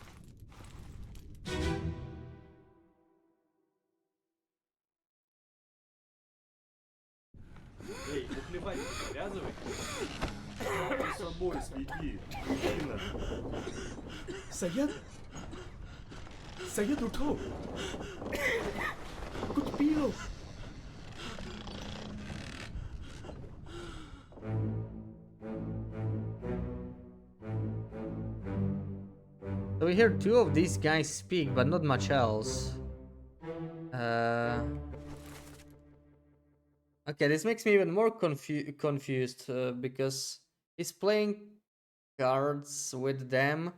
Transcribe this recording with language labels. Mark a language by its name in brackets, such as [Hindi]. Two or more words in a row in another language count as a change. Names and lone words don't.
[Russian] Эй, наплевать, привязывай. С собой следи, Дина. [Hindi] सैयद सैयद उठो कुछ पी लो [English] So we hear two of these guys speak, but not much else. Okay, this makes me even more confused because he's playing cards with them.